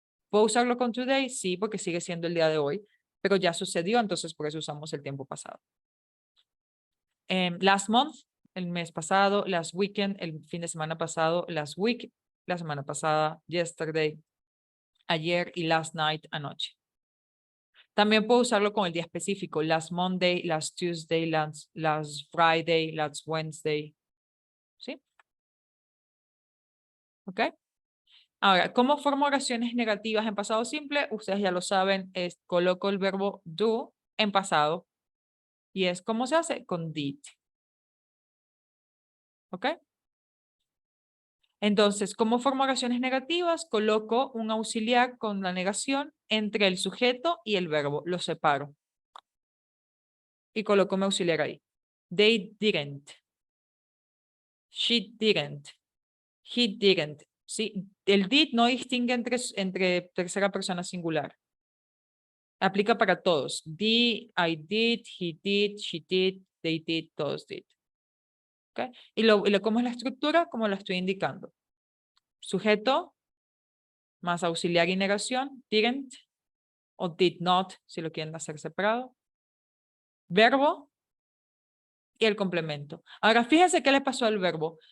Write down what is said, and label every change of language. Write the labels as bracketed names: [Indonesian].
[Spanish] ¿Puedo usarlo con today? Sí, porque sigue siendo el día de hoy, pero ya sucedió, entonces por eso usamos el tiempo pasado. [English] Last month, [Spanish] el mes pasado, [English] last weekend, [Spanish] el fin de semana pasado, [English] last week, [Spanish] la semana pasada, [English] yesterday, [Spanish] ayer y [English] last night, [Spanish] anoche. También puedo usarlo con el día específico. [English] Last Monday, last Tuesday, last Friday, last Wednesday. [Spanish] ¿Sí? ¿Ok? Ahora, ¿cómo formo oraciones negativas en pasado simple? Ustedes ya lo saben, coloco el verbo do en pasado. Y es ¿cómo se hace? Con did. ¿Ok? Entonces, ¿cómo formo oraciones negativas? Coloco un auxiliar con la negación entre el sujeto y el verbo. Lo separo. Y coloco mi auxiliar ahí. [English] They didn't. She didn't. He didn't. [Spanish] ¿Sí? El did no distingue entre tercera persona singular. Aplica para todos. [English] I did, he did, she did, they did, [Spanish] todos [English] did. [Spanish] ¿Ok? ¿Cómo es la estructura? Como lo estoy indicando. Sujeto más auxiliar y negación, didn't o did not, si lo quieren hacer separado. Verbo y el complemento. Ahora, fíjense qué le pasó al verbo.